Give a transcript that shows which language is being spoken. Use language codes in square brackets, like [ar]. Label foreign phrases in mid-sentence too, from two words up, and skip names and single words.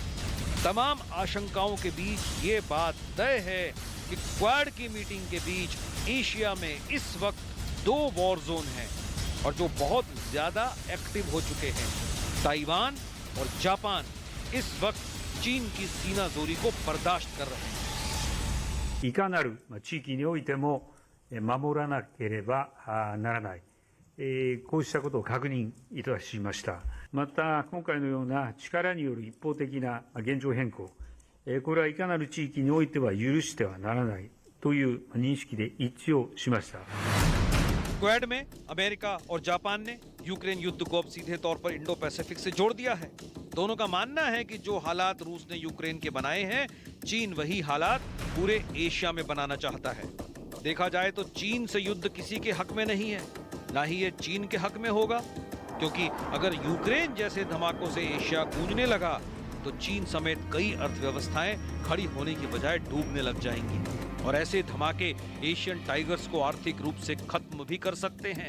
[hi] तमाम आशंकाओं के बीच ये बात तय है कि क्वाड की मीटिंग के बीच एशिया में इस वक्त 2 [en] war zone [hi] हैं और जो बहुत ज्यादा एक्टिव हो चुके हैं। ताइवान और जापान इस वक्त चीन की सीनाजोरी को बर्दाश्त कर रहे हैं। [ja] いかなる地域においても守らなければならない、こうしたことを確認いたしました。また、今回のような力による一方的な現状変更、これはいかなる地域においては許してはならないという認識で一致をしました。 [hi] क्वेड में अमेरिका और जापान ने यूक्रेन युद्ध को अब सीधे तौर पर इंडो पैसिफिक से जोड़ दिया है। दोनों का मानना है कि जो हालात रूस ने यूक्रेन के बनाए हैं, चीन वही हालात पूरे एशिया में बनाना चाहता है। देखा जाए तो चीन से युद्ध किसी के हक में नहीं है, ना ही ये चीन के हक में होगा, क्योंकि अगर यूक्रेन जैसे धमाकों से एशिया गूंजने लगा तो चीन समेत कई अर्थव्यवस्थाएं खड़ी होने की बजाय डूबने लग जाएंगी और ऐसे धमाके [en] Asian Tigers [hi] को आर्थिक रूप से खत्म भी कर सकते हैं।